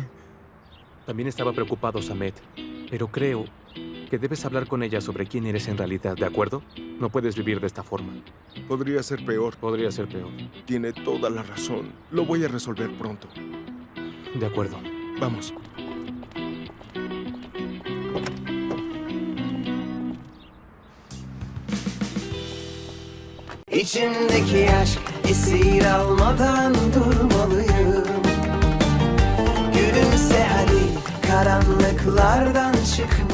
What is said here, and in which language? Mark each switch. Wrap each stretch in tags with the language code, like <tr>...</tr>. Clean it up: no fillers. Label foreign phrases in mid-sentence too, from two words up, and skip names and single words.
<es>También estaba preocupado, Samet. Pero creo que debes hablar con ella sobre quién eres en realidad, ¿de acuerdo? No puedes vivir de esta forma. Podría ser peor. Podría ser peor. Tiene toda la razón. Lo voy a resolver pronto. De acuerdo. Vamos.</es> <tr>İçimdeki aşk esir almadan durmalıyım. Gülümse hadi karanlıklardan çıkmalıyım.</tr>